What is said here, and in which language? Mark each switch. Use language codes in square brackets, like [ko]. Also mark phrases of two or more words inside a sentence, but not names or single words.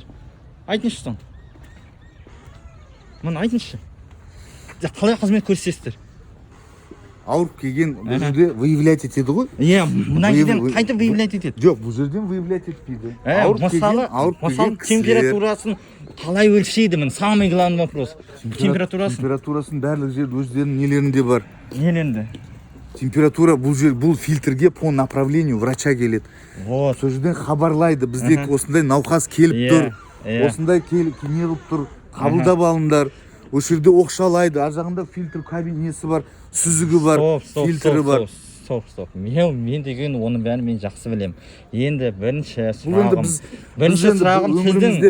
[kk] Айтыңызшы соң. Мені айтыңызшы. Қалай қызмет көрсетесіздер? ауырып келген бұл жерде выявлять етеді ғой. Иә, мына жерден қайтып выявлять етеді. Жоқ, бұл жерден выявлять етпейді. Мысалы температурасын қалай өлшейді? Міне [ru] самый главный вопрос. [kk] Температурасын барлық жерде өздерінің нелерінде бар. Нелерінде? Температура бұл фильтрге [ru] по направлению врача [kk] келеді. Вот. Сол жерден хабарлайды, бізде осындай науқас келіп тұр, осындай не қылып тұр, қабылдап алыңдар. Осы жерде оқшалайды, ар жағында фильтр кабинесі бар, сүзігі бар, фильтрі бар. Стоп. Мен деген оның бәрін мен жақсы білем. Енді бірінші сұрағым сіздің